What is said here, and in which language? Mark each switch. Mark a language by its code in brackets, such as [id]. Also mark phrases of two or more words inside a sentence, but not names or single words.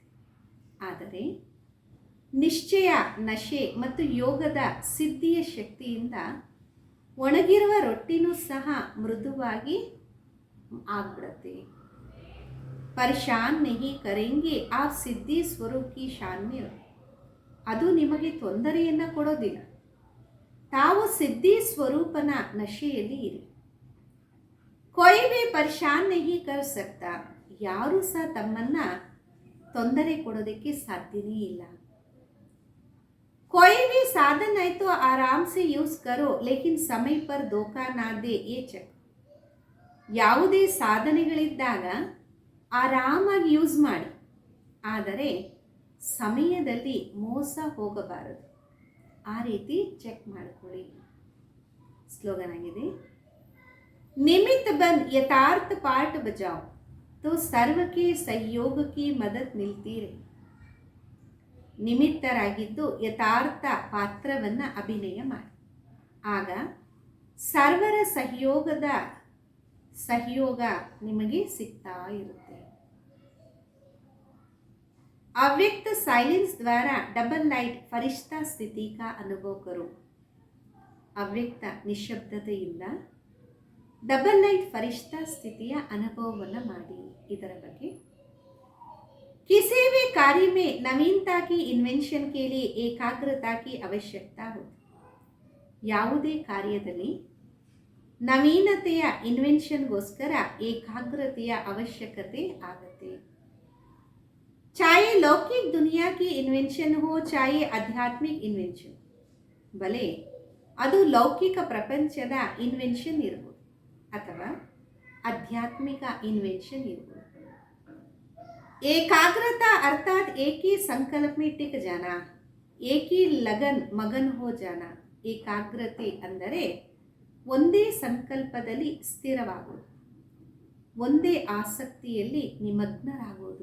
[kn] ಆದರೆ ನಿಶ್ಚಯ, ನಶೆ ಮತ್ತು ಯೋಗದ ಸಿದ್ಧಿಯ ಶಕ್ತಿಯಿಂದ ಒಣಗಿರುವ ರೊಟ್ಟಿನೂ ಸಹ ಮೃದುವಾಗಿ ಆಗ್ಬಿಡುತ್ತೆ। [hi] ಪರೇಶಾನ್ नहीं करेंगे आप सिद्धि स्वरूप की शान में। [kn] ಅದು ನಿಮಗೆ ತೊಂದರೆಯನ್ನು ಕೊಡೋದಿಲ್ಲ, ತಾವು ಸಿದ್ಧಿ ಸ್ವರೂಪನ ನಶೆಯಲ್ಲಿ ಇರಿ। [hi] कोई भी परेशान नहीं कर सकता, [kn] ಯಾರೂ ಸಹ ತಮ್ಮನ್ನು ತೊಂದರೆ ಕೊಡೋದಕ್ಕೆ ಸಾಧ್ಯನೇ ಇಲ್ಲ। [hi] कोई भी साधन है तो आराम से यूज करो लेकिन समय पर धोखा ना दे ये चक। [kn] ಯಾವುದೇ ಸಾಧನೆಗಳಿದ್ದಾಗ ಆರಾಮಾಗಿ ಯೂಸ್ ಮಾಡಿ, ಆದರೆ ಸಮಯದಲ್ಲಿ ಮೋಸ ಹೋಗಬಾರದು, ಆ ರೀತಿ ಚೆಕ್ ಮಾಡಿಕೊಳ್ಳಿ। ಸ್ಲೋಗನ್ ಆಗಿದೆ, [hi] निमित्त बन यथार्थ पाठ बजाओ तो सर्व के सहयोग की मदद मिलती रही। [kn] ನಿಮಿತ್ತರಾಗಿದ್ದು ಯಥಾರ್ಥ ಪಾತ್ರವನ್ನು ಅಭಿನಯ ಮಾಡಿ, ಆಗ ಸರ್ವರ ಸಹಯೋಗ ನಿಮಗೆ ಸಿಗ್ತಾ ಇರುತ್ತೆ। [hi] अव्यक्त साइलेंस द्वारा डबल लाइट फरिश्ता स्थिति का अनुभव करो। [kn] ಅವ್ಯಕ್ತ ನಿಶಬ್ದತೆಯಿಂದ ಡಬಲ್ ಲೈಟ್ ಫರಿಶ್ತಾ ಸ್ಥಿತಿಯ ಅನುಭವವನ್ನು ಮಾಡಿ। ಇದರ ಬಗ್ಗೆ [hi] किसी भी कार्य में नवीनता की इन्वेंशन के लिए एकाग्रता की आवश्यकता होती। [kn] ಯಾವುದೇ ಕಾರ್ಯದಲ್ಲಿ ನವೀನತೆಯ ಇನ್ವೆನ್ಷನ್ಗೋಸ್ಕರ ಏಕಾಗ್ರತೆಯ ಅವಶ್ಯಕತೆ ಆಗುತ್ತೆ। [hi] चाहे लौकिक दुनिया की इन्वेंशन हो चाहे आध्यात्मिक इन्वेंशन, भले [kn] ಅದು ಲೌಕಿಕ ಪ್ರಪಂಚದ ಇನ್ವೆನ್ಷನ್ ಇರ್ಬೋದು ಅಥವಾ ಆಧ್ಯಾತ್ಮಿಕ ಇನ್ವೆನ್ಷನ್ ಇರ್ಬೋದು। [hi] एकाग्रता अर्थात एक ही संकल्प में टिक जाना, एक ही लगन मगन हो जाना। [kn] ಏಕಾಗ್ರತೆ ಅಂದರೆ ಒಂದೇ ಸಂಕಲ್ಪದಲ್ಲಿ ಸ್ಥಿರವಾಗುವುದು, ಒಂದೇ ಆಸಕ್ತಿಯಲ್ಲಿ ನಿಮಗ್ನರಾಗುವುದು।